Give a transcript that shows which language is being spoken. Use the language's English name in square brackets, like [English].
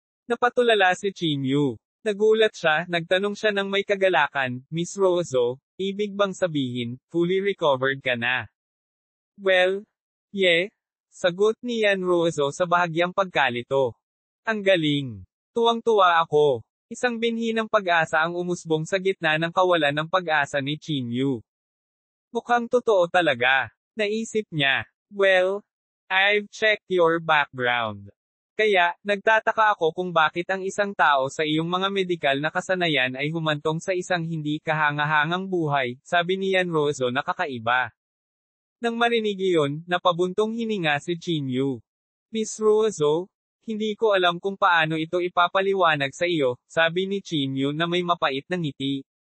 [Filipino] Napatulala si Chin Yu. Nagulat siya, nagtanong siya ng may kagalakan, Miss Ruizo, ibig bang sabihin, [English] fully recovered [Filipino] ka na? Well, yeah, sagot ni Yan Ruizo sa bahagyang pagkalito. Ang galing. Tuwang-tuwa ako. Isang binhi ng pag-asa ang umusbong sa gitna ng kawalan ng pag-asa ni Chin Yu. Mukhang totoo talaga. Naisip niya. [English] Well, I've checked your background. [Filipino] Kaya, nagtataka ako kung bakit ang isang tao sa iyong mga medikal na kasanayan ay humantong sa isang hindi kahanga-hangang buhay, sabi ni Yan Ruizo na kakaiba. Nang marinig iyon, napabuntong hininga si Chin Yu. Miss Ruizo, hindi ko alam kung paano ito ipapaliwanag sa iyo, sabi ni Chin Yu na may mapait na ngiti.